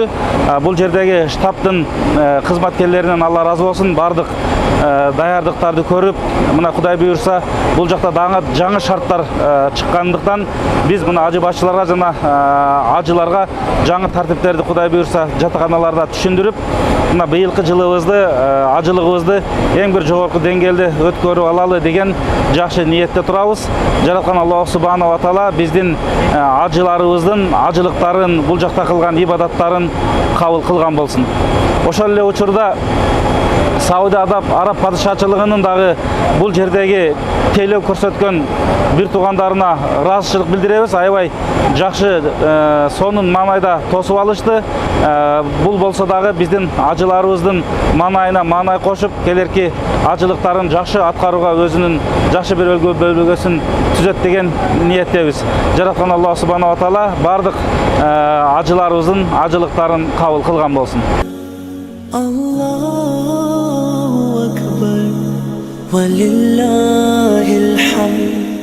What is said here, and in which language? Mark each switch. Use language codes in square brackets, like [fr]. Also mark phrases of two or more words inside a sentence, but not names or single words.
[ky] Бул жердеги штабтын кызматкерлеринен Алла разы болсун, бардык даярдыктарды көрүп, мына Кудай буйрса бул жакта дагы жаңы шарттар чыккандыктан биз мына ажы башчыларга жана ажыларга жаңы тартиптерди Кудай буйрса жатаканаларда түшүндүрүп, мына быйылкы жылыбызды, ажылыгыбызды эң бир жогорку деңгээлде өткөрүп алалы деген жакшы ниетте турабыз. Жараткан Аллах [ar] سبحانه وتعالى [ky] биздин ажыларыбыздын ажылыктарын, бул жакта кылган ибадаттарын кабыл кылган болсун. Ошол эле учурда Сауди Араб падышачылыгынын дагы бул жердеги тейлөө көрсөткөн бир туугандарына ыраазычылык билдиребиз. Аябай жакшы сонун маанайда тосуп алышты. Бул болсо дагы биздин ажыларыбыздын маанайына маанай кошуп, келерки ажылыктарын жакшы аткарууга өзүнүн жакшы бир бөлгөсүн түзөт деген ниеттебиз. Жараткан Аллах [ar] سبحانه وتعالى [ky] бардык ажыларыбыздын ажылыктарын кабыл кылган болсун. [ar] الله أكبر، ولله الحمد.